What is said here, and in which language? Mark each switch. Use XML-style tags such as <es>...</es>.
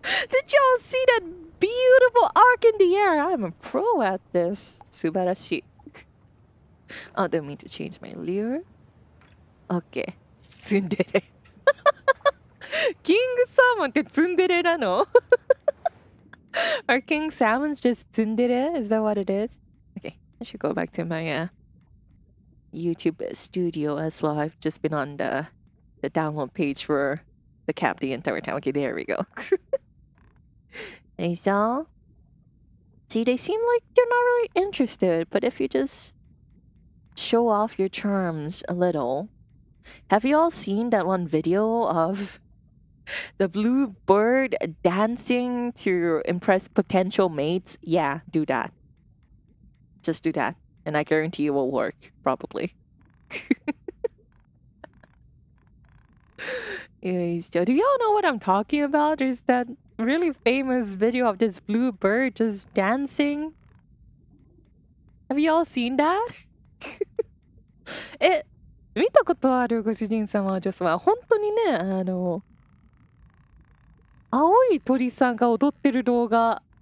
<en>Did y'all see that beautiful arc in the air? I'm a pro at this. Subarashi. Oh, didn't mean to change my lure. Okay.</en> <ja>Tsundere. King Salmon ってツンデレなの?</ja> <en>Are king salmons just tsundere? Is that what it is? Okay, I should go back to my YouTube studio as well. I've just been on the download page for the cap the entire time. Okay, there we go. Hey, so see, they seem like they're not really interested, but if you just show off your charms a little. Have you all seen that one video of the blue bird dancing to impress potential mates? Yeah, do that. Just do that. And I guarantee it will work, probably. Anyways, do y'all know what I'm talking about? There's that really famous video of this blue bird just dancing. Have you all seen that?</en> <ja>え、見たことあるご主人様、女様。本当にね、青い鳥さんが踊ってる動画。</ja>